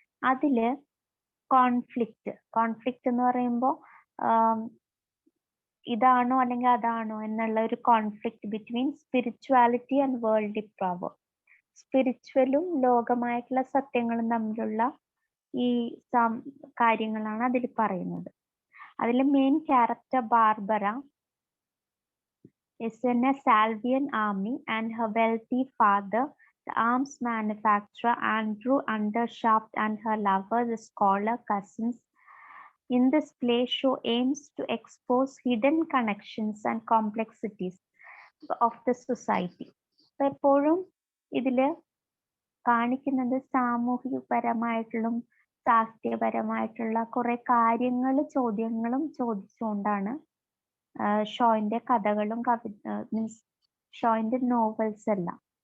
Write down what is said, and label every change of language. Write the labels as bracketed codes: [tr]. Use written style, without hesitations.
[ml] അതില് കോൺഫ്ലിക്റ്റ് എന്ന് പറയുമ്പോൾ ഇതാണോ അല്ലെങ്കിൽ അതാണോ എന്നുള്ള ഒരു conflict between spirituality and worldly power. സ്പിരിച്വലും ലോകമായിട്ടുള്ള സത്യങ്ങളും തമ്മിലുള്ള ഈ കാര്യങ്ങളാണ് അതിൽ പറയുന്നത്. അതിൽ main character Barbara [en] is in a Salvian army and her wealthy father, the arms manufacturer Andrew Undershaft, and her lover, the scholar, cousins. In this play, Shaw aims to expose hidden connections and complexities of the society. [ml] എപ്പോഴും ഇതില് കാണിക്കുന്നത് സാമൂഹികപരമായിട്ടുള്ള സാഹിത്യപരമായിട്ടുള്ള കുറെ ചോദ്യങ്ങളും ചോദിച്ചുകൊണ്ടാണ് ഷോയിന്റെ കഥകളും means ഷോയിന്റെ novels എല്ലാം.